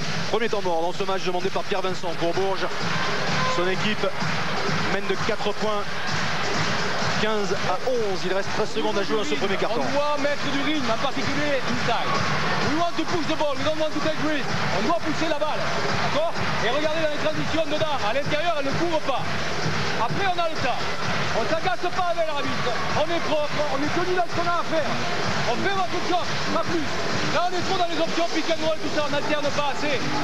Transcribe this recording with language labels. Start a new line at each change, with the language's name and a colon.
French: Premier temps mort dans ce match demandé par Pierre Vincent pour Bourges. Son équipe mène de 4 points. 15 à 11, il reste 13 secondes à jouer dans ce premier carton. On doit mettre du rythme, en particulier inside.
English: We want to push the ball, we don't want to take risks.
French: On doit pousser la balle, d'accord? Et regardez dans les transitions dedans, à l'intérieur, elle ne court pas. Après, on a le temps. On ne s'agace pas avec l'arbitre. On est propre, on est tenu dans ce qu'on a à faire. On fait notre job, pas plus. Là, on est trop dans les options, pick and roll, tout ça, on n'alterne pas assez.